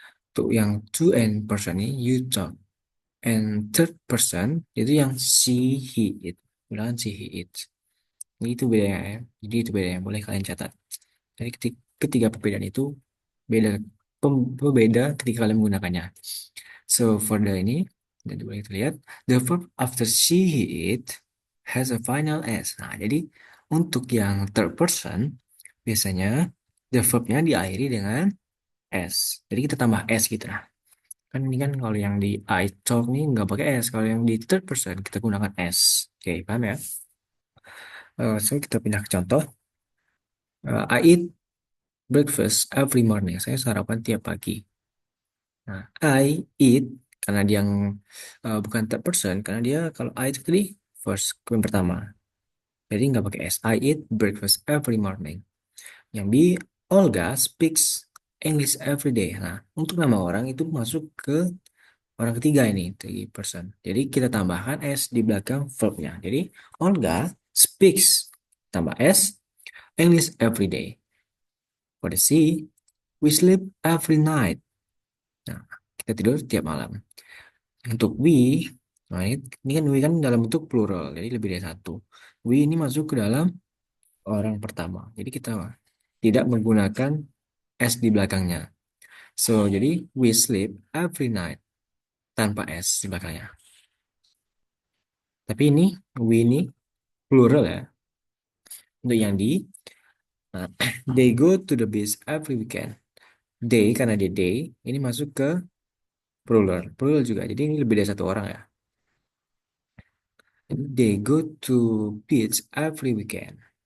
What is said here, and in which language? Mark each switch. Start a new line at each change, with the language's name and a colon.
Indonesian: Untuk yang
English: two and person
Indonesian: ini,
English: you talk. And third person
Indonesian: itu yang she, he, it. Bilang she, he, it. Itu bedanya ya. Jadi itu bedanya. Boleh kalian catat. Jadi ketiga perbedaan itu beda berbeda ketika kalian menggunakannya.
English: So for the
Indonesian: ini, jadi boleh kita lihat.
English: The verb after she, he, it has a final s.
Indonesian: Nah, jadi untuk yang third person, biasanya the verbnya diakhiri dengan s. Jadi kita tambah s gitu. Nah, kan ini kan kalau yang di
English: I talk
Indonesian: nih nggak pakai s. Kalau yang di third person kita gunakan s. Oke, paham ya? So kita pindah ke contoh.
English: I eat breakfast every morning.
Indonesian: Saya sarapan tiap pagi. Nah,
English: I eat
Indonesian: karena dia yang bukan third person karena dia kalau I itu tadi first yang pertama. Jadi nggak pakai s.
English: I eat breakfast every morning.
Indonesian: Yang B,
English: Olga speaks English every day.
Indonesian: Nah, untuk nama orang itu masuk ke orang ketiga ini,
English: three person.
Indonesian: Jadi kita tambahkan s di belakang verbnya.
English: Jadi Olga speaks
Indonesian: tambah s
English: English every day. For the C, we sleep every night.
Indonesian: Nah, kita tidur tiap malam. Untuk we, nah ini kan we kan dalam bentuk plural, jadi lebih dari satu. We ini masuk ke dalam orang pertama. Jadi kita tidak menggunakan s di belakangnya. So, jadi
English: we sleep every night
Indonesian: tanpa s di belakangnya. Tapi ini we ini plural ya. Untuk yang di nah,
English: they go to the beach every weekend.
Indonesian: They karena dia they ini masuk ke plural. Plural juga. Jadi ini lebih dari satu orang ya.
English: They go to beach every weekend.